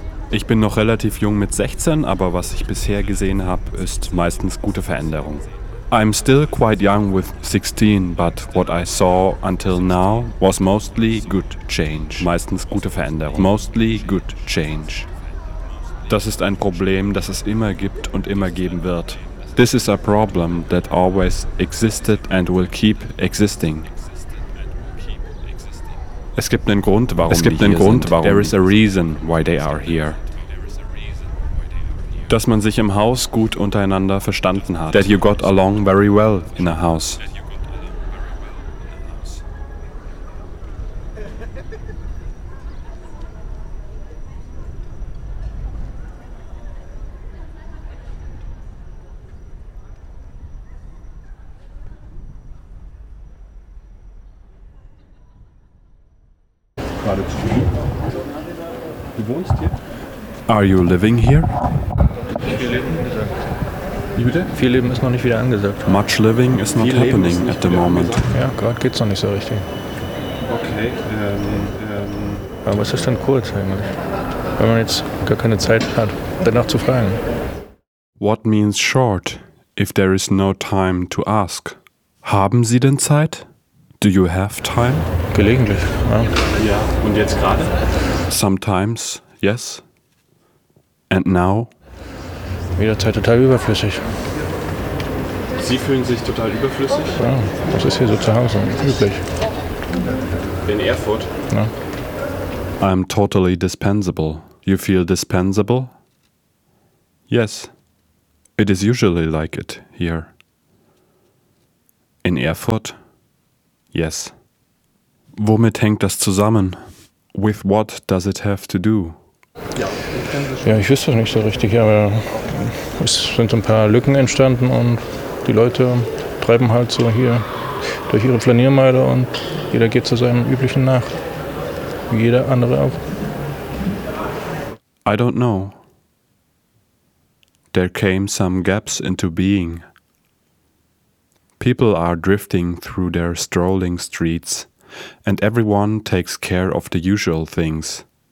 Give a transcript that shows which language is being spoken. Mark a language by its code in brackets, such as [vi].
[de] Ich bin noch relativ jung mit 16, aber was ich bisher gesehen habe, ist meistens gute Veränderung. [en] I'm still quite young with 16, but what I saw until now was mostly good change. [de] Meistens gute Veränderung. [en] Mostly good change. [de] Das ist ein Problem, das es immer gibt und immer geben wird. [en] This is a problem that always existed and will keep existing. [de] Es gibt einen Grund, warum wir hier sind. [en] There is a reason why they are here. [de] Dass man sich im Haus gut untereinander verstanden hat. [en] That you got along very well in a house. Are you living here? [de] Viel Leben ist ja. Wie bitte? Viel Leben ist noch nicht wieder angesagt. [en] Much living is not Viel happening at the moment. [de] Ja, gerade geht's noch nicht so richtig. [en] Okay. [de] Aber was ist denn kurz eigentlich? Wenn man jetzt gar keine Zeit hat, danach zu fragen. [en] What means short, if there is no time to ask? [de] Haben Sie denn Zeit? [en] Do you have time? [de] Gelegentlich, ja. Ja, und jetzt gerade? [en] Sometimes, yes. And now? [de] Jederzeit total überflüssig. Sie fühlen sich total überflüssig? Ja, das ist hier so zu Hause, üblich. In Erfurt? Ja. [en] I'm totally dispensable. You feel dispensable? Yes. It is usually like it here. In Erfurt? Yes. [de] Womit hängt das zusammen? [en] With what does it have to do? [de] Ja, ich wüsste es nicht so richtig, aber es sind ein paar Lücken entstanden und die Leute treiben halt so hier durch ihre Flaniermeile und jeder geht zu seinem üblichen nach, wie jeder andere auch. [en] I don't know. There came some gaps into being. People are drifting through their strolling streets and everyone takes care of the usual things.